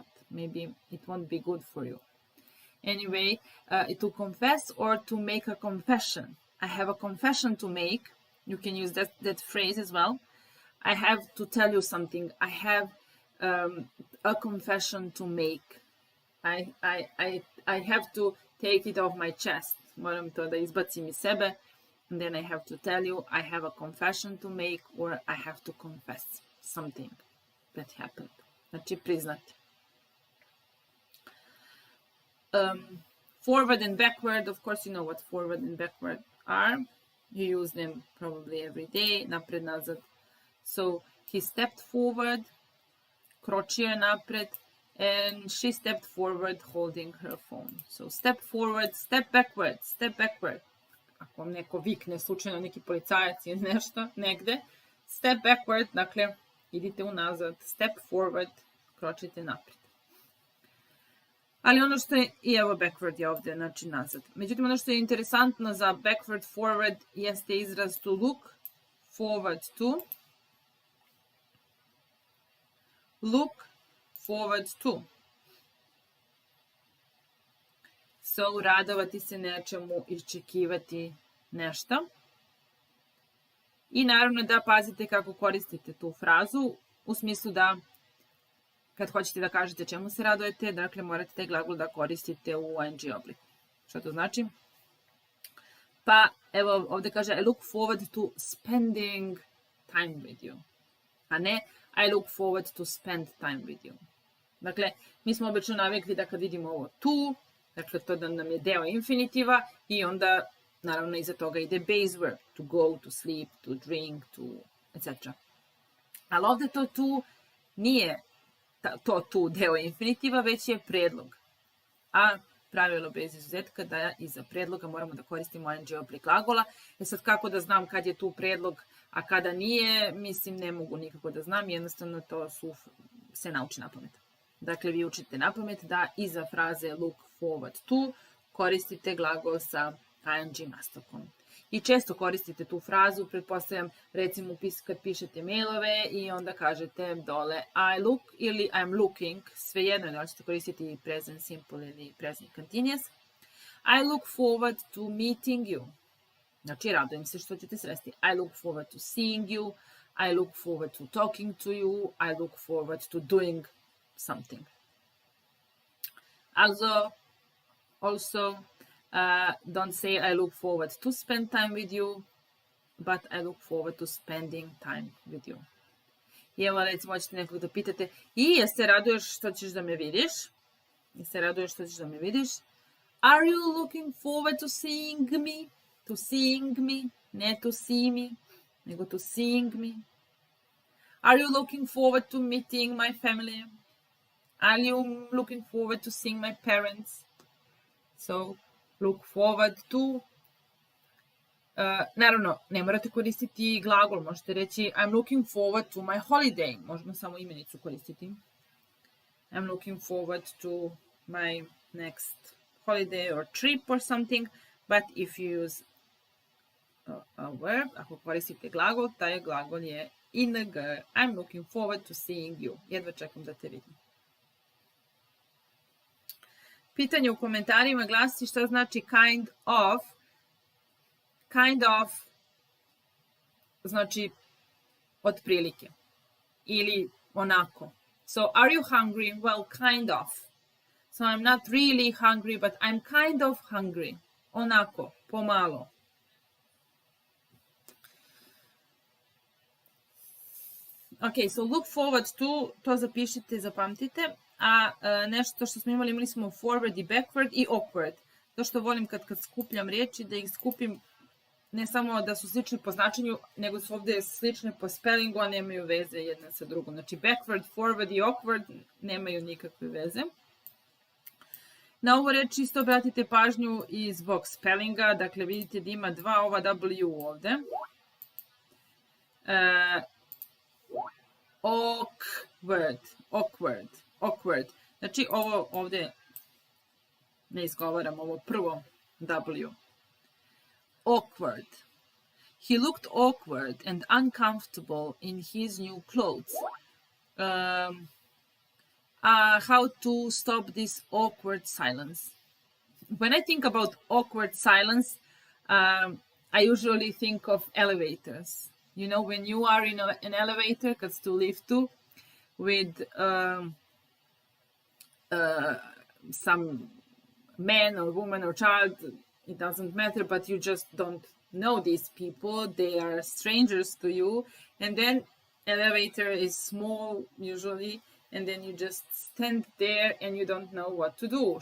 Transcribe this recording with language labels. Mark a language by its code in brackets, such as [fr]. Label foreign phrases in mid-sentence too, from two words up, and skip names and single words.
[en] Maybe it won't be good for you. Anyway, to confess or to make a confession. I have a confession to make. You can use that phrase as well. I have to tell you something. I have a confession to make. I have to take it off my chest. [sr] Moram to da izbacim iz sebe. [en] And then I have to tell you I have a confession to make or I have to confess something that happened. [sr] Znači priznati. [en] Forward and backward, of course you know what forward and backward are. You use them probably every day. [sr] Napred, nazad. [en] So he stepped forward, [sr] kročio je napred, [en] and she stepped forward holding her phone. So step forward, step backward, step backward. [sr] Ako vam neko vikne, slučajno neki policajac ili nešto, negde, [en] step backward, [sr] dakle, idite unazad, [en] step forward, [sr] kročite napred. Ali ono što je, i evo backward je ovde, znači nazad. Međutim, ono što je interesantno za [en] backward, forward, [sr] jeste izraz [en] to look, forward to, look, forward to. [sr] So, radovati se nečemu, iščekivati nešto. I naravno da pazite kako koristite tu frazu, u smislu da kad hoćete da kažete čemu se radujete, dakle morate taj glagol da koristite u ing obliku. Šta to znači? Pa evo ovde kaže [en] I look forward to spending time with you. [sr] A ne [en] I look forward to spend time with you. [sr] Dakle, mi smo obično navikli da kad vidimo ovo to, dakle to da nam je deo infinitiva i onda naravno iza toga ide [en] base verb. To go, to sleep, to drink, to etc. [sr] Ali ovde to tu nije to tu deo infinitiva, već je predlog. A pravilo bez izuzetka da iza predloga moramo da koristimo ing oblik glagola. Sad kako da znam kad je tu predlog, a kada nije, mislim ne mogu nikako da znam, jednostavno to se nauči na pamet. Dakle, vi učite na pamet da iza fraze [en] look forward to [sr] koristite glagol sa ing nastavkom. I često koristite tu frazu, pretpostavljam recimo kad pišete mailove i onda kažete dole [en] I look [sr] ili [en] I'm looking, [sr] svejedno da ćete koristiti [en] present simple [sr] ili [en] present continuous. I look forward to meeting you. [sr] Znači, radujem se što ćete sresti. [en] I look forward to seeing you. I look forward to talking to you. I look forward to doing something. Also, don't say I look forward to spend time with you, but I look forward to spending time with you. [sr] I evo, recimo, hoćete nekog da pitate jel se raduješ što ćeš da me vidiš? Jel se raduješ što ćeš da me vidiš? [en] Are you looking forward to seeing me? To seeing me, ne to see me, nego to seeing me. Are you looking forward to meeting my family? Are you looking forward to seeing my parents? So, look forward to [sr] Naravno, ne morate koristiti glagol, možete reći [en] I'm looking forward to my holiday. [sr] Možemo samo imenicu koristiti. [en] I'm looking forward to my next holiday or trip or something, but if you use a verb, [sr] ako koristite glagol, taj glagol je ing. [en] I'm looking forward to seeing you. [sr] Jedva čekam da te vidim. Pitanje u komentarima glasi šta znači [en] kind of. Kind of [sr] znači otprilike ili onako. [en] So, are you hungry? Well, kind of. So, I'm not really hungry, but I'm kind of hungry. [sr] Onako, pomalo. [en] Ok, so look forward to, [sr] to zapišite, zapamtite. A nešto što smo imali smo forward i backward i awkward. To što volim kad skupljam riječi, da ih skupim ne samo da su slične po značenju, nego su ovdje slične po spellingu, a nemaju veze jedna sa drugom. Znači backward, forward i awkward nemaju nikakve veze. Na ovu reč isto obratite pažnju i zbog spellinga. Dakle, vidite da ima dva ova W ovdje. Awkward. Znači ovo ovdje ne izgovaram, ovo prvo W. Awkward. [en] He looked awkward and uncomfortable in his new clothes. How to stop this awkward silence? When I think about awkward silence, I usually think of elevators. You know, when you are in an elevator, [sr] kad ste u liftu, [en] with some man or woman or child, it doesn't matter, but you just don't know these people. They are strangers to you. And then elevator is small usually, and then you just stand there and you don't know what to do.